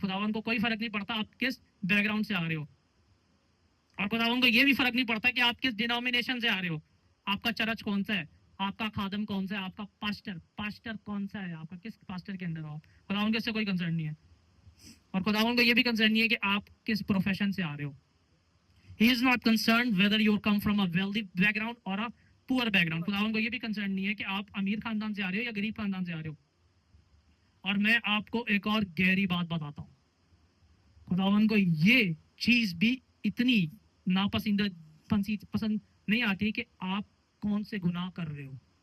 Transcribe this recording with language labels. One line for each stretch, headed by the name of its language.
Hindi: खुदावन को कोई फर्क नहीं पड़ता आप किस बैकग्राउंड से आ रहे हो, और खुदावन को ये भी फर्क नहीं पड़ता कि आप किस डिनोमिनेशन से आ रहे हो, आपका चर्च कौन सा है, आपका खादम कौन सा है, आपका पास्टर कौन सा है, आपका किस पास्टर के अंदर हो। खुदावन को इससे कोई कंसर्न नहीं है, और खुदावन को ये भी कंसर्न नहीं है कि आप किस प्रोफेशन से आ रहे हो।
English: He is not concerned whether you come from a wealthy background or a poor background.
Hindi: खुदावन को ये भी कंसर्न नहीं है कि आप अमीर खानदान से आ रहे हो या गरीब खानदान से आ रहे हो। और मैं आपको एक और गहरी बात बताता हूँ, खुदावन को ये चीज भी इतनी नापसंद पसंद नहीं आती कि आप कौन से गुनाह कर रहे हो।